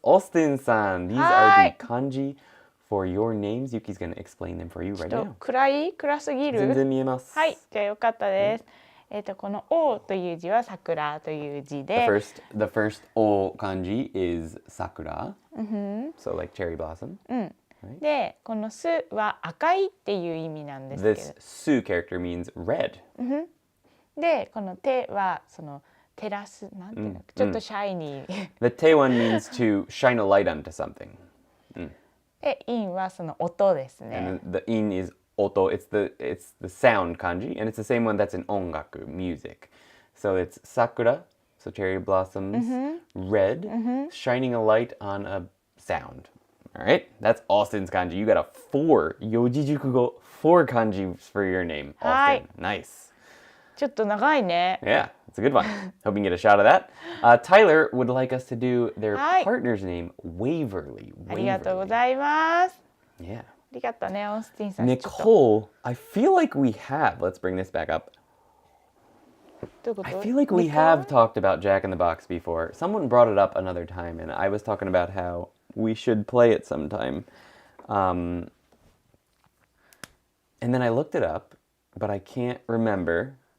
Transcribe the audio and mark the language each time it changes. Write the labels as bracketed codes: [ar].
[en] Austin さん、these [ja] は [en] are [ja] い。 [en] the kanji for your names. Yuki's going to explain them for you [ja] ちょ [en] right [ja] っと [en] now. [ja] 暗すぎる。全然見えます。はい、じゃあよかったです。このOという字は桜という字で。 [en] The first O kanji is sakura. So like cherry blossom. [ja] で、このすは赤いっていう意味なんですけど。 [en] This su character means red. [ja] で、この手はその照らすなんていうの、ちょっとシャイニー。 [en] The te one means to shine a light onto something. [ja] で、in はその音ですね。 [en] And the in is oto. It's the sound kanji, and it's the same one that's in ongaku, music. So it's sakura, so cherry blossoms, red, shining a light on a sound. All right, that's Austin's kanji. You got a 4 yojijukugo, 4 kanji for your name, Austin. Nice. [ja] ちょっと長いね。 [en] Yeah, it's a good one. Hope you can get a shot of that. Tyler would like us to do their partner's name, Waverly. [ja] ありがとうございます。 [en] Yeah. [ja] ありがとうね、オースティンさん。 [en] Nicole, I feel like we have. Let's bring this back up. [ja] どういうこと？ [en] I feel like we have talked about Jack in the Box before. Someone brought it up another time, and I was talking about how we should play it sometime. And then I looked it up, but I can't remember.